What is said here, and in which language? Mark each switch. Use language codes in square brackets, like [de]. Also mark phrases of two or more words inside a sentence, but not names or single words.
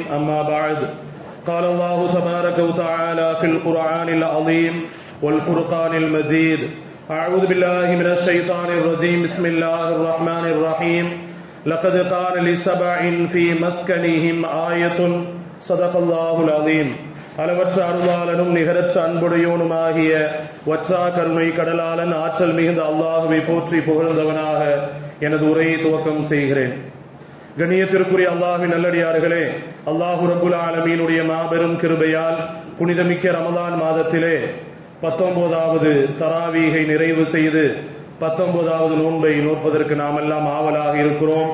[ar] أما بعد، قال الله تبارك وتعالى في القرآن العظيم والفرقان المجيد: أعوذ بالله من الشيطان الرجيم. بسم الله الرحمن الرحيم. لقد كان لسبع في مسكنهم آية. صدق الله العظيم. [ta] அளவற்ற அருளாளனும் நிகரற்ற அன்புடையோனுமாகிய வற்றா கருணை கடலாளன் ஆற்றல் மிகுந்த அல்லாஹுவை போற்றி புகழ்ந்தவனாக எனது உரையை துவக்கம் செய்கிறேன். கண்ணியத்திற்குரிய அல்லாஹ்வின் நல்லடியார்களே, அல்லாஹு [ar] رب العالمين [ta] மாபெரும் கிருபையால் புனிதமிக்க ரமலான் மாதத்திலே 19வது தராவீகை நிறைவு செய்து 19வது நோன்பை நோற்பதற்கு நாம் எல்லாம் ஆவலாக இருக்கிறோம்.